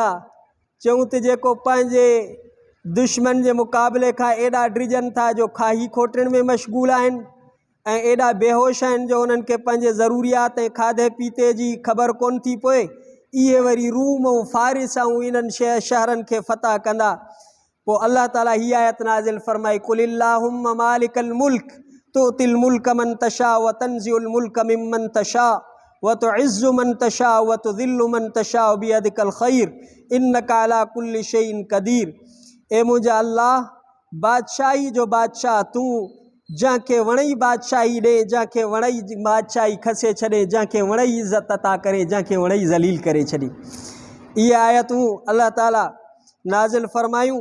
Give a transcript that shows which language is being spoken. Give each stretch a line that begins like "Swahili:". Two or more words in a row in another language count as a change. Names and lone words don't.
Sindhi: चयूं त जेको पंहिंजे दुश्मन जे मुक़ाबले खां एॾा डिॼनि था जो खाही खोटण में मशगूल आहिनि ऐं एॾा बेहोश आहिनि जो उन्हनि खे पंहिंजे ज़रूरियात ऐं खाधे पीते जी ख़बर कोन थी पए, इहे वरी रूम ऐं फ़ारिस ऐं इन्हनि शहरनि खे फ़तह कंदा। पोइ अल्लाह ताला हीअ आयत नाज़िल फरमाई,
Arabic: قل اللهم مالك الملك تؤتي الملك من تشاء وتنزع الملك ممن تشاء وتعز من تشاء وتذل من تشاء بيدك الخير إنك على كل شيء قدير.
Sindhi: ए मुंहिंजा अल्लाह, बादशाही जो बादशाह तूं, जंहिंखे वणई बादशाही ॾे, जंहिंखे वणई बादशाही खसे छॾे, जंहिंखे वणई इज़त अता करे, जंहिंखे वणई ज़लील करे छॾे। इहे आयतूं अल्लाह ताला नाज़िल फरमायूं।